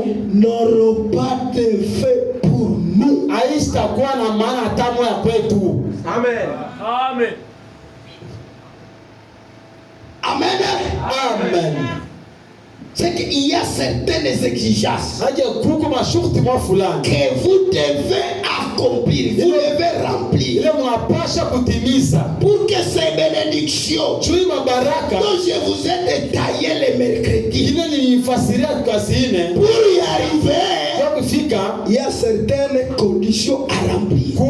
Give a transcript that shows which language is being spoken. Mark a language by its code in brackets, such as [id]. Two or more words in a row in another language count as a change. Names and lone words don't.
[fr] n'auront pas d'effet pour nous. [sw] Haitakuwa na maana hata moja kwetu. Amen. Amen. Amen. Amen. [fr] C'est qu'il y a certaines exigences que vous devez accomplir, vous devez remplir. Pour que ces bénédictions dont je vous ai détaillé les mercredis, pour y arriver, il y a certaines conditions à remplir.